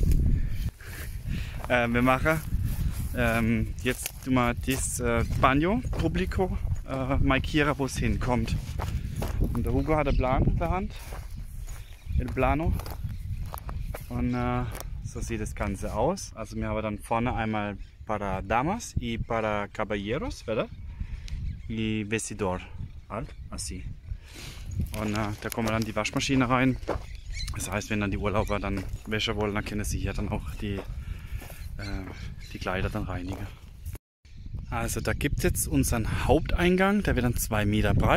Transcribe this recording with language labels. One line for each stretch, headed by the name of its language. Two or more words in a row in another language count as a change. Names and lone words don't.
German: Wir machen jetzt mal das
Italian: Bagno Pubblico
German: markieren, wo es hinkommt. Und der Hugo hat einen Plan in der Hand.
Spanish: El Plano.
German: Und so sieht das Ganze aus. Also wir haben dann vorne einmal
Spanish: para damas y para caballeros, ¿verdad? Y vestidor,
German: halt, así. Und da kommen dann die Waschmaschine rein. Das heißt, wenn dann die Urlauber dann Wäsche wollen, dann können sie hier dann auch die Kleider dann reinigen. Also da gibt es jetzt unseren Haupteingang, der wird dann 2 Meter breit.